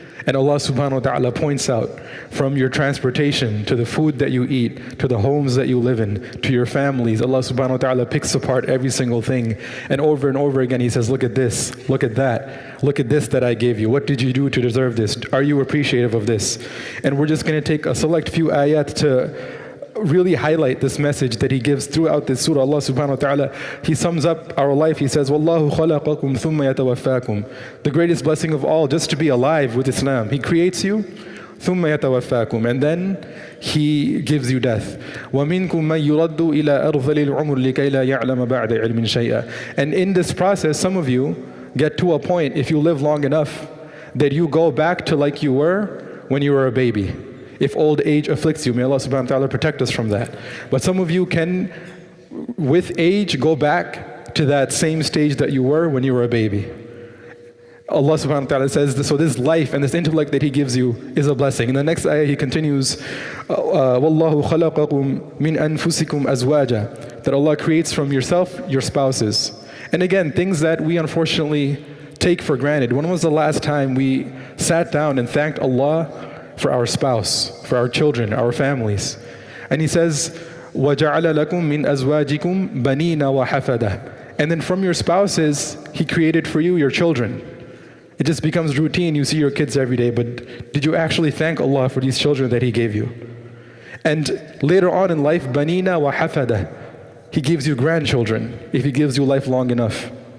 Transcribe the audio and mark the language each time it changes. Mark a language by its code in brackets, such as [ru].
[en] And Allah subhanahu wa ta'ala points out, from your transportation, to the food that you eat, to the homes that you live in, to your families, Allah subhanahu wa ta'ala picks apart every single thing. And over again He says, look at this, look at that, look at this that I gave you. What did you do to deserve this? Are you appreciative of this? And we're just going to take a select few ayat to really highlight this message that He gives throughout this surah. Allah subhanahu wa ta'ala, He sums up our life. He says, [ar] وَاللَّهُ خَلَقَكُمْ ثُمَّ يَتَوَفَّاكُمْ. [en] The greatest blessing of all, just to be alive with Islam. He creates you, [ar] ثُمَّ يَتَوَفَّاكُمْ, [en] and then He gives you death. [ar] وَمِنْكُمْ مَنْ يُرَدُّ إِلَىٰ أَرْذَلِ الْعُمُرِ لِكَيْ لَا يَعْلَمَ بَعْدَ عِلْمٍ شَيْئًا. [en] And in this process, some of you get to a point, if you live long enough, that you go back to like you were when you were a baby. If old age afflicts you, may Allah subhanahu wa ta'ala protect us from that. But some of you can, with age, go back to that same stage that you were when you were a baby. Allah subhanahu wa ta'ala says, so this life and this intellect that He gives you is a blessing. In the next ayah He continues, [ar] وَاللَّهُ خَلَقَكُمْ مِنْ أَنفُسِكُمْ أَزْوَاجًا. [en] That Allah creates from yourself your spouses. And again, things that we unfortunately take for granted. When was the last time we sat down and thanked Allah for our spouse, for our children, our families? And He says, [ar] وَجَعَلَ لَكُم مِّنْ أَزْوَاجِكُمْ بَنِينَ وَحَفَدًا. [en] And then from your spouses, He created for you your children. It just becomes routine. You see your kids every day, but did you actually thank Allah for these children that He gave you? And later on in life, [ar] بَنِينَ وَحَفَدًا. [en] He gives you grandchildren, if He gives you life long enough.